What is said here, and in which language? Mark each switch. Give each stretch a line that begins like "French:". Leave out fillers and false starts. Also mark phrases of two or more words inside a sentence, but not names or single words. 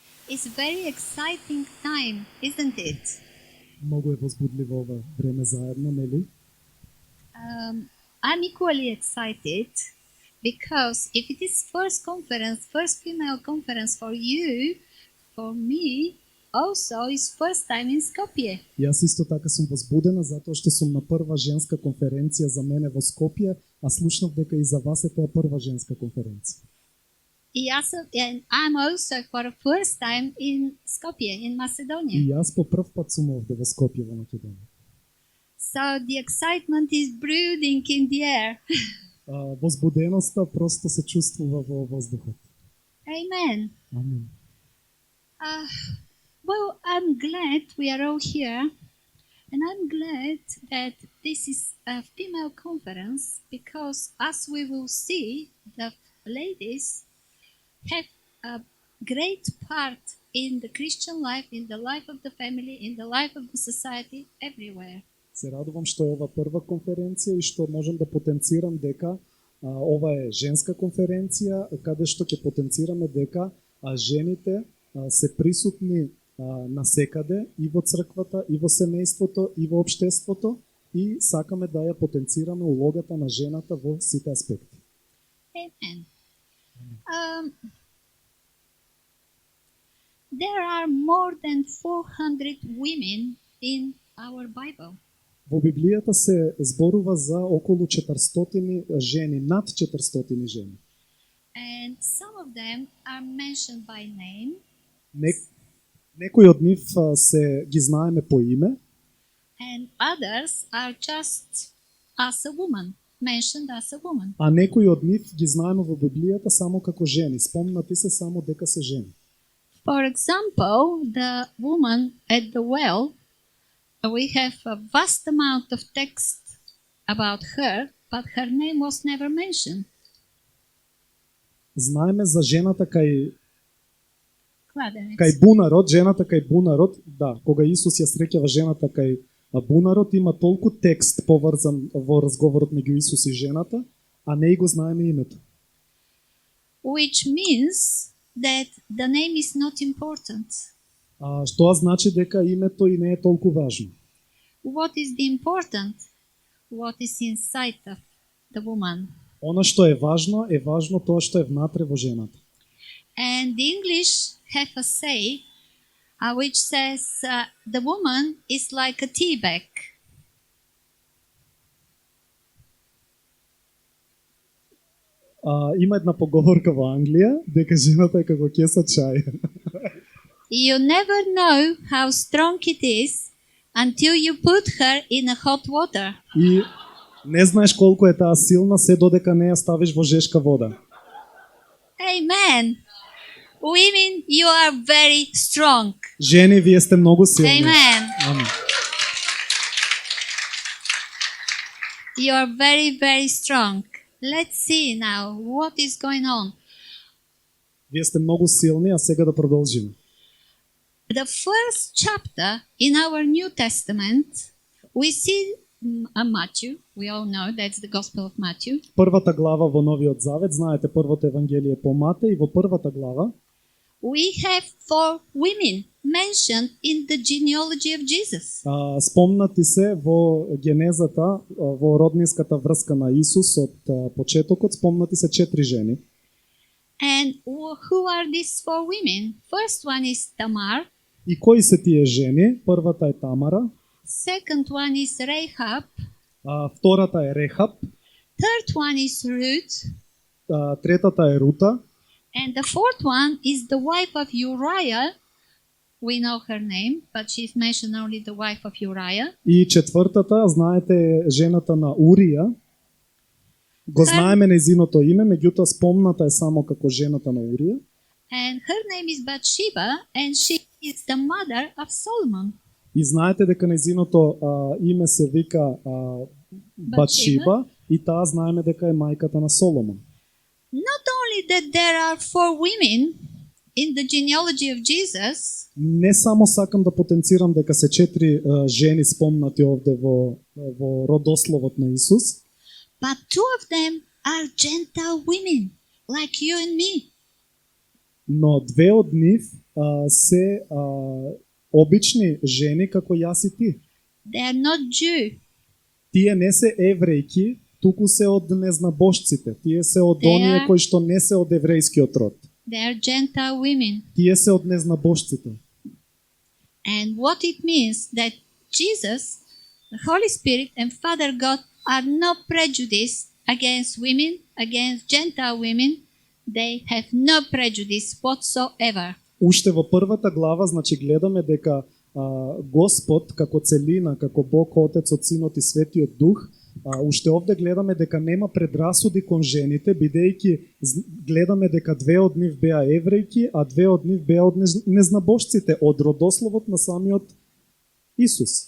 English: It's very exciting time, isn't it?
Macedonian: Много е възбудливо ова време заедно, нели?
English: I'm equally excited because if it is first female conference for you, for me also is first time in Skopje.
Macedonian: И јас исто така сум возбудена затоа што сум на прва женска конференција за мене во Скопје, а слушнав дека и за вас е тоа прва женска конференција.
English: And I'm also for the first time in Skopje, in
Macedonian: И Macedonia. јас по прв пат сум овде во Скопје во Македонија.
English: So the excitement is brooding in the air.
Macedonian: Возбуденоста просто се чувствува во воздухот. Amen. Амин.
English: Well, I'm glad we are all here, and I'm glad that this is a female conference because, as we will see, the ladies have a great part in the Christian life, in the life of the family, in the life of the society, everywhere.
Macedonian: Се радувам што е ова прва конференција и што можам да потенцирам дека ова е женска конференција каде што ќе потенцираме дека жените се присутни насекаде и во црквата, и во семејството, и во општеството и сакаме да ја потенцираме улогата на жената во сите аспекти.
English: Amen. There are more than 400 women in our Bible.
Macedonian: Во Библијата се зборува за околу 400 жени, над 400 жени.
English: And some of them are mentioned by name,
Macedonian: Некои од нив се ги знаеме по име,
English: and others are just as a woman, mentioned as a woman.
Macedonian: а некои од нив ги знаеме во Библијата само како жени, спомнати се само дека се жени.
English: For example, the woman at the well, we have a vast amount of text about her, but her name was never mentioned.
Macedonian: Знаеме за жената кај Кладенец. Бунарот, жената кај Бунарот, да, кога Исус ја среќава жената кај Бунарот, има толку текст поврзан во разговорот меѓу Исус и жената, а не и го знаеме името.
English: Which means that the name is not important.
Macedonian: Што значи дека името и не е толку важно.
English: What is the important? What is inside of the woman?
Macedonian: Она што е важно тоа што е внатре во жената.
English: And the English have a say which says the woman is like a tea bag.
Macedonian: Има една поговорка во Англија дека жената е како кеса чај.
English: You never know how strong it is until you put her in a hot water.
Macedonian: И не знаеш колку е таа силна се додека не ја ставиш во жешка вода.
English: Amen. Women, you are very strong.
Macedonian: Жени, вие сте многу силни. Amen. Амин.
English: You are very, very strong. Let's see now what is going on.
Macedonian: Вие сте многу силни, а сега да продолжиме.
English: The first chapter in our New Testament, we see Matthew. We all know that's the Gospel of Matthew.
Macedonian: Првата глава во Новиот Завет, знаете, првото евангелие по Матеј, и во првата глава
English: We have 4 women mentioned in the genealogy of Jesus.
Macedonian: спомнати се во генезата, во роднинската врска на Исус од почетокот, спомнати се 4 жени.
English: And who are these 4 women? First one is Tamar.
Macedonian: И кои се тие жени? Првата е Тамара,
English: Second one is Rahab.
Macedonian: втората е Рехаб,
English: Third one is Ruth.
Macedonian: третата е Рута,
English: And the fourth one is the wife of Uriah. We know her name, but she's mentioned only the wife of Uriah.
Macedonian: и четвртата, знаете, е жената на Урија. Го знаеме нејзиното име, меѓутоа спомната е само како жената на Урија.
English: And her name is Bathsheba, and she is the mother of Solomon.
Macedonian: И знаете дека нејзиното име се вика Батшиба и таа знаеме дека е мајката на Соломон.
English: Not only that there are 4 women in the genealogy of Jesus,
Macedonian: Не само сакам да потенцирам дека се 4 жени спомнати овде во родословот на Исус,
English: but 2 of them are Gentile women, like you and me.
Macedonian: но две од нив се обични жени како јас и ти.
English: They are not Jew.
Macedonian: Тие не се еврејки, туку се од незнабожците. Тие се од Те оние are- кои што не се од еврејскиот род.
English: They are Gentile women.
Macedonian: Тие се од незнабожците.
English: And what it means that Jesus, the Holy Spirit, and Father God are not prejudiced against women, against Gentile women. They have no prejudice whatsoever.
Macedonian: Уште во првата глава, значи гледаме дека Господ како целина, како Бог Отецот, Синот и Светиот Дух, уште овде гледаме дека нема предрасуди кон жените, бидејќи гледаме дека две од нив беа еврејки, а две од нив беа од незнабожците, од родословот на самиот Исус.